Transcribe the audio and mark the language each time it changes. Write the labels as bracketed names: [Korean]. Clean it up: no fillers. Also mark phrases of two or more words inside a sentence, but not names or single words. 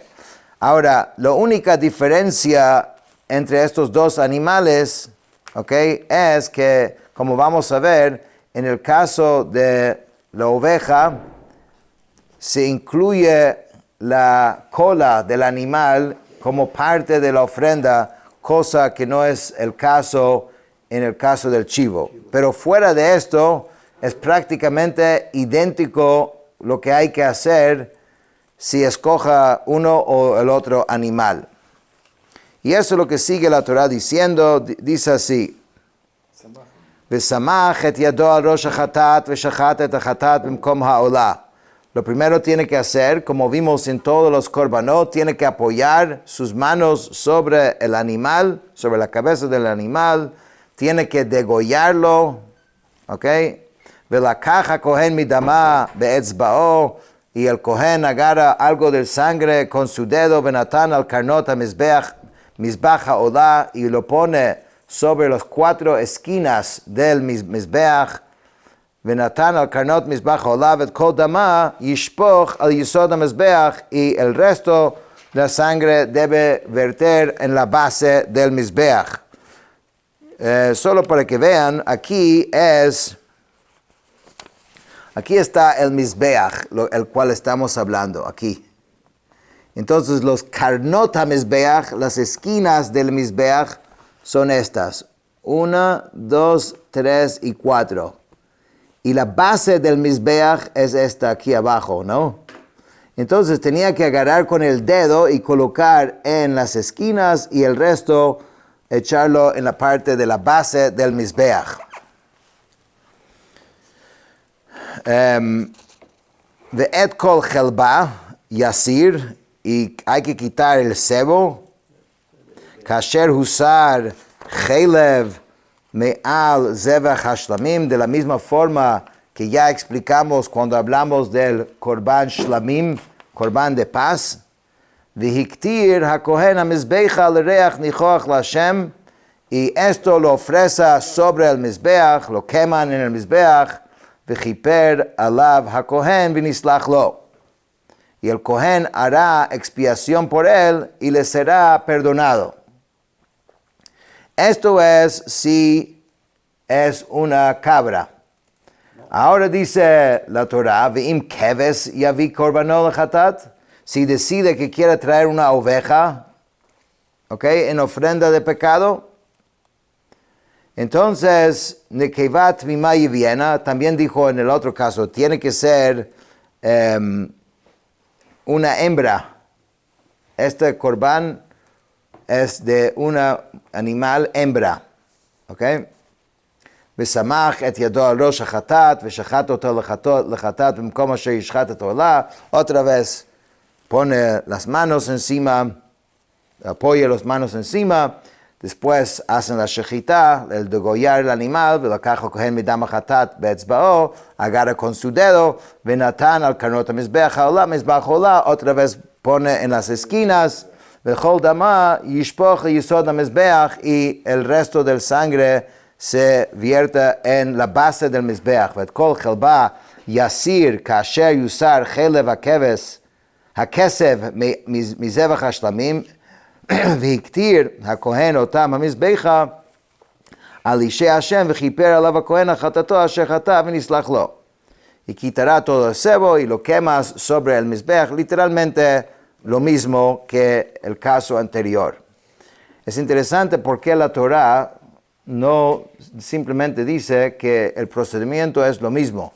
[Spanish] Ahora, la única diferencia entre estos dos animales, ¿okay?, es que, como vamos a ver, en el caso de la oveja, se incluye la cola del animal como parte de la ofrenda, cosa que no es el caso en el caso del chivo. Pero fuera de esto, es prácticamente idéntico lo que hay que hacer si escoja uno o el otro animal. Y eso es lo que sigue la Torah diciendo, dice así: [Hebrew] וסמך את ידו על ראש החטאת ושחט את החטאת במקום העולה. [Spanish] Lo primero tiene que hacer, como vimos en todos los korbanot, tiene que apoyar sus manos sobre el animal, sobre la cabeza del animal, tiene que degollarlo, ¿ok? [Hebrew] ולקח הכהן מדמה באצבעו, [Spanish] y el kohen agarra algo del sangre con su dedo, [Hebrew] ונתן על קרנות מזבח העולה, [Spanish] y lo pone sobre las 4 esquinas del mizbeach. [Hebrew] ונתן על קרנות מזבח העולה את כל דמה ישפך אל יסוד המזבח, [Spanish] y el resto de la sangre debe verter en la base del mizbeach. Solo para que vean, aquí está el mizbeach, el cual estamos hablando aquí. Entonces los [Hebrew] קרנות המזבח, [Spanish] las esquinas del mizbeach, son estas: 1, 2, 3 y 4. Y la base del mizbeach es esta aquí abajo, ¿no? Entonces tenía que agarrar con el dedo y colocar en las esquinas, y el resto echarlo en la parte de la base del mizbeach. [Hebrew] ואת כל חלבה יסיר, [Spanish] y hay que quitar el sebo. [Hebrew] כאשר הוסר חלב מעל זבח השלמים, [Spanish] de la misma forma que ya explicamos cuando hablamos del [Hebrew] קרבן שלמים, [Spanish] korban de paz. [Hebrew] והקטיר הכהן המזבחה לריח ניחח לה, [Spanish] y esto lo ofrece sobre el mizbeach, lo queman en el mizbeach. [Hebrew] וכפר עליו הכהן ונסלח לו, [Spanish] y el kohen hará expiación por él y le será perdonado. Esto es si es una cabra. Ahora dice la Torah, [Hebrew] ואם כבש יביא קרבנו לחטאת, [Spanish] si decide que quiere traer una oveja, ¿ok?, en ofrenda de pecado. Entonces, [Hebrew] נקבה תמימה יביאנה, [Spanish] también dijo en el otro caso, tiene que ser una hembra. Este korban es de una animal hembra, ¿ok? [Hebrew] וסמך את ידו על ראש החטאת ושחט אתה לחטאת במקום אשר ישחט את העולה. [Spanish] Otra vez pone las manos encima, apoya las manos encima. Después hacen la shechita, el degollar el animal, [Hebrew] ולקח הכהן מדם החטאת באצבעו, [Spanish] agarra con su dedo, [Hebrew] ונתן על קרנות המזבח העולה מזבח העולה. [Spanish] Otra vez pone en las esquinas. [Hebrew] ואת כל דמה ישפך יסוד המזבח, [Spanish] y el resto del sangre se vierte en la base del mizbeach. [Hebrew] ואת כל חלבה יסיר כאשר יוסר חלב הכשב מזבח השלמים והקטיר הכהן אתם המזבחה על אשי ה' וכפר עליו הכהן חטאתו אשר חטא ונסלח לו. [Spanish] Y quitará todo el sebo y lo quemas sobre el mizbeach, literalmente lo mismo que el caso anterior. Es interesante porque la Torah no simplemente dice que el procedimiento es lo mismo.